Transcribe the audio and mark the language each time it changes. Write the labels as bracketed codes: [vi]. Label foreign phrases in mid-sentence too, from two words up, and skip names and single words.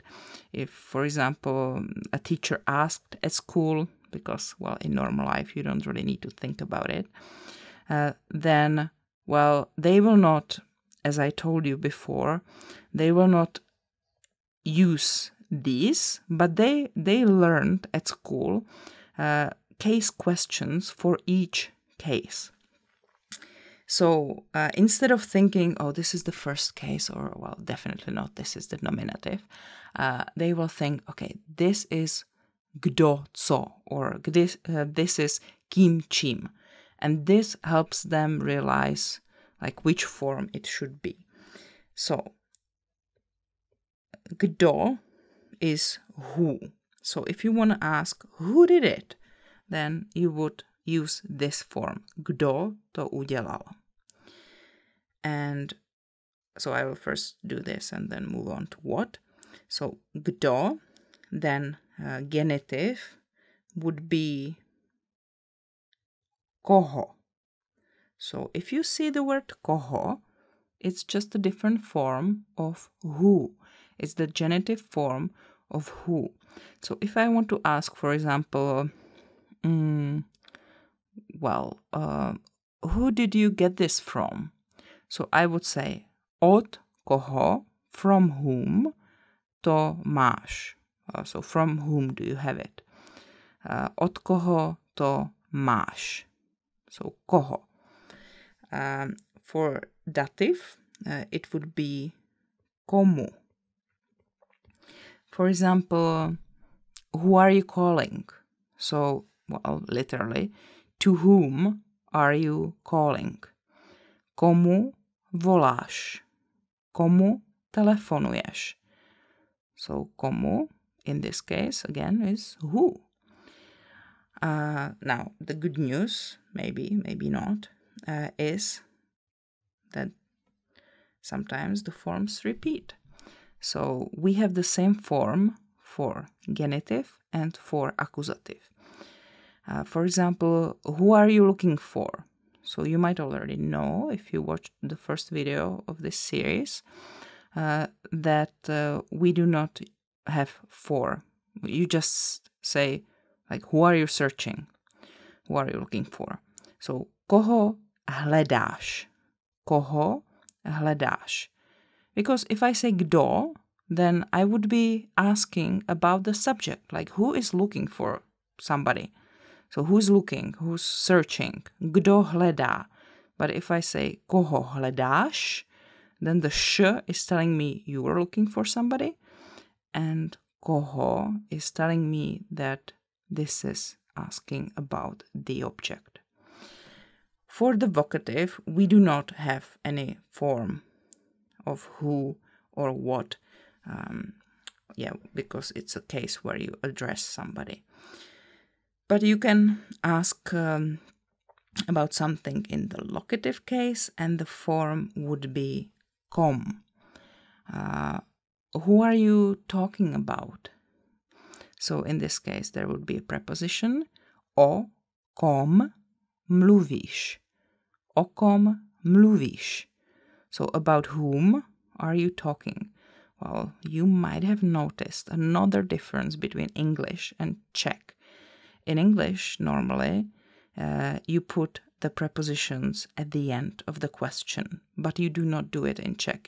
[en] If, for example, a teacher asked at school, because, well, in normal life you don't really need to think about it, then, well, they will not, as I told you before, they will not use these, but they learned at school case questions for each case. So instead of thinking, oh, this is the first case, or, well, definitely not, this is the nominative, they will think, okay, this is [cs] kdo co, [en] or this is [cs] kým čím. [en] And this helps them realize like which form it should be. So kdo is who. So if you want to ask who did it, then you would use this form. [cs] Kdo to udělal. [en] And so I will first do this and then move on to what. So kdo, then genitive would be koho. So if you see the word koho, it's just a different form of who. It's the genitive form of who. So if I want to ask, for example, who did you get this from? So I would say [cs] od koho, [en] from whom, [cs] to máš. [en] So from whom do you have it? [cs] Od koho to máš. [en] So koho. For dative, it would be komu. For example, who are you calling? So, well, literally, to whom are you calling? [cs] Komu voláš? Komu telefonuješ? [en] So, komu, in this case, again, is who. Now, the good news, maybe not, is that sometimes the forms repeat. So we have the same form for genitive and for accusative. For example, who are you looking for? So you might already know, if you watched the first video of this series, that we do not have for. You just say, like, who are you searching? Who are you looking for? So, [cs] koho hledáš? Koho hledáš? [en] Because if I say kdo, then I would be asking about the subject, like who is looking for somebody. So who's looking, who's searching? [cs] Kdo hledá? [en] But if I say [cs] koho hledáš, [en] then the sh is telling me you are looking for somebody, and koho is telling me that this is asking about the object. For the vocative, we do not have any form of who or what, because it's a case where you address somebody. But you can ask about something in the locative case, and the form would be kom. Who are you talking about? So in this case, there would be a preposition [cs] o kom mluvíš? O kom mluvíš? [en] So about whom are you talking? Well, you might have noticed another difference between English and Czech. In English, normally, you put the prepositions at the end of the question, but you do not do it in Czech.